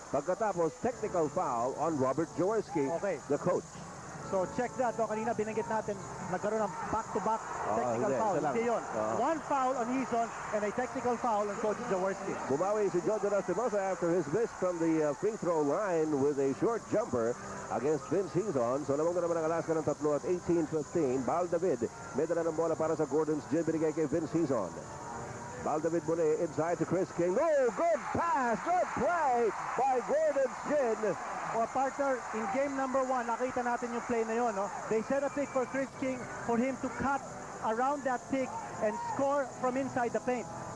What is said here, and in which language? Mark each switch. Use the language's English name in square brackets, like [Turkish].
[English] Pagkatapos, technical foul on Robert Jaworski, the coach. So check that. [Filipino] No? Kanina binanggit natin, nagkaroon ng back-to-back technical foul. Hindi yun. [English] One foul on Hizon and a technical foul on Coach Jaworski. [Filipino] Bumawi si [English] Judge Lastimosa after his miss from the free throw line with a short jumper against Vince Hizon. [Filipino] So lamang na naman ang Alaska ng 3 at 18-15. Bal David, may dala ng bola para sa Gordon's Gin, binigay kay Vince Hizon. [English] Bal David muli inside to Chris King. Oh, good pass, good play by Gordon's Gin. [Filipino] O partner, [English] in game number 1, [Filipino] nakita natin yung play na yun. No? [English] They set a pick for Chris King for him to cut around that pick and score from inside the paint.